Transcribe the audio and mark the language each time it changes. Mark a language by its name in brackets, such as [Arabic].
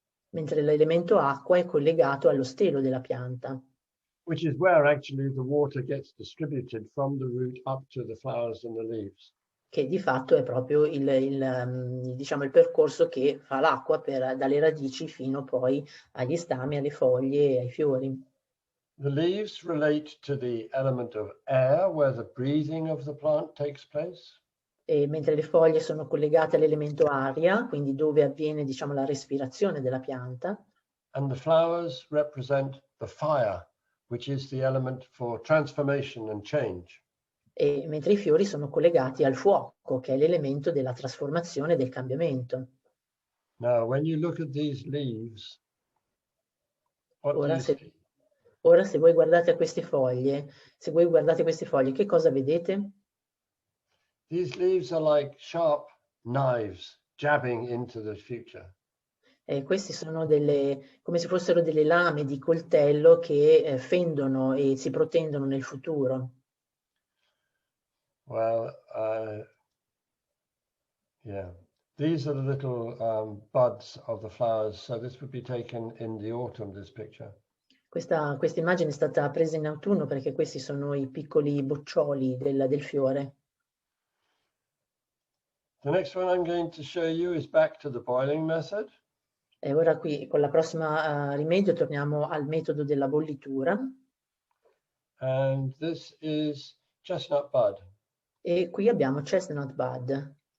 [Italian] Mentre l'elemento acqua è collegato allo stelo della pianta. [English] Which is where actually the water gets distributed from the root up to the flowers and the leaves. [Italian] Che di fatto è proprio diciamo, il percorso che fa l'acqua dalle radici fino poi agli stami, alle foglie e ai fiori. [English] The leaves relate to the element of air, where the breathing of the plant takes place. [Italian] E mentre le foglie sono collegate all'elemento aria, quindi dove avviene, diciamo, la respirazione della pianta. [English] And the flowers represent the fire, which is the element for transformation and change. [Italian] E mentre i fiori sono collegati al fuoco, che è l'elemento della trasformazione e del cambiamento. [English] Now, when you look at these leaves, what do you see? [Italian] Ora, se voi guardate queste foglie, che cosa vedete? [English] These leaves are like sharp knives jabbing into the future. [Italian] Questi sono come se fossero delle lame di coltello che fendono e si protendono nel futuro. [English] Well, yeah, these are the little buds of the flowers. So this would be taken in the autumn, this picture. [Italian] Questa immagine è stata presa in autunno perché questi sono i piccoli boccioli del fiore. [English] The next one I'm going to show you is back to the boiling method. [Italian] E ora qui con la prossima rimedio torniamo al metodo della bollitura. [English] And this is chestnut bud. [Italian] E qui abbiamo chestnut bud.